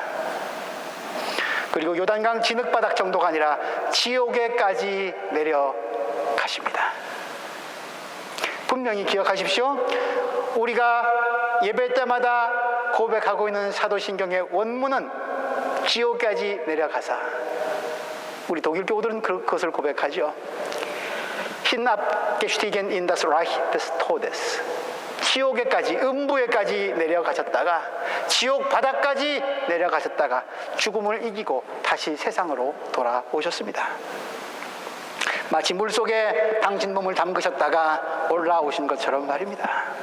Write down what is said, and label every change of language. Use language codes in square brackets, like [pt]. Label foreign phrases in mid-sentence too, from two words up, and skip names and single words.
[ko] 그리고 요단강 진흙바닥 정도가 아니라 지옥에까지 내려가십니다. 분명히 기억하십시오. 우리가 예배 때마다 고백하고 있는 사도신경의 원문은 지옥까지 내려가사, 우리 독일 교우들은 그것을 고백하죠. [de] hinabgestiegen in das Reich des Todes. [ko] 지옥에까지, 음부에까지 내려가셨다가, 지옥 바닥까지 내려가셨다가 죽음을 이기고 다시 세상으로 돌아오셨습니다. 마치 물속에 당신 몸을 담그셨다가 올라오신 것처럼 말입니다.